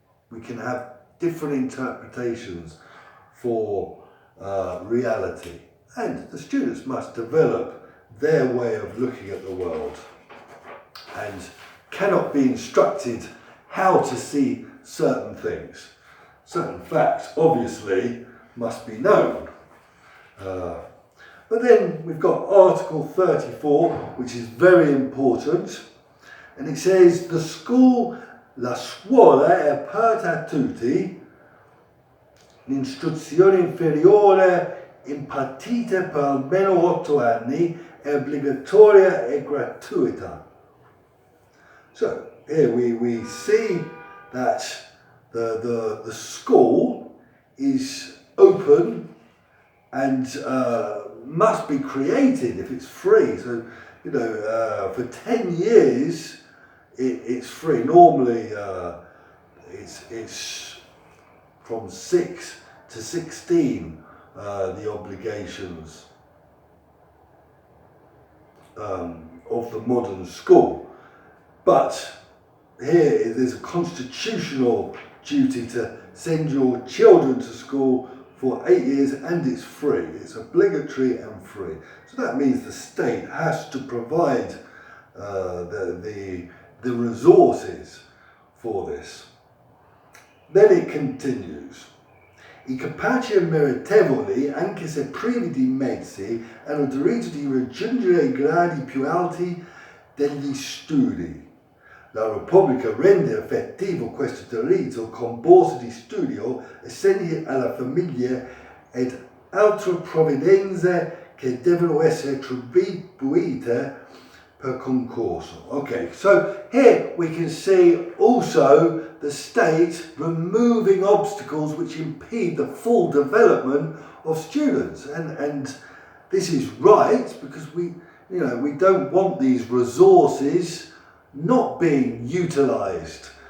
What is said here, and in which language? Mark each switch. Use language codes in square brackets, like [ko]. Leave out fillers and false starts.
[en] We can have different interpretations for reality. And the students must develop their way of looking at the world and cannot be instructed how to see certain things. Certain facts, obviously, must be known. But then we've got Article 34, which is very important, and it says [it] la scuola è aperta a tutti, l'istruzione inferiore impartita per almeno 8 anni è obbligatoria e gratuita. [en] So here we see that the school is open and must be created if it's free. So, for 10 years it's free. Normally it's from 6 to 16 the obligations of the modern school. But here there's a constitutional duty to send your children to school for 8 years, and it's free. It's obligatory and free. So that means the state has to provide the resources for this. Then it continues. [it] I capaci e meritevoli, anche se privi di mezzi, hanno diritto di raggiungere i gradi più alti degli studi. La Repubblica rende effettivo questo diritto con borse di studio, assegni alla famiglia ed altre provvidenze che devono essere attribuite per concorso. [en] Okay, so here we can see also the state removing obstacles which impede the full development of students, and this is right, because we don't want these resources not being utilised.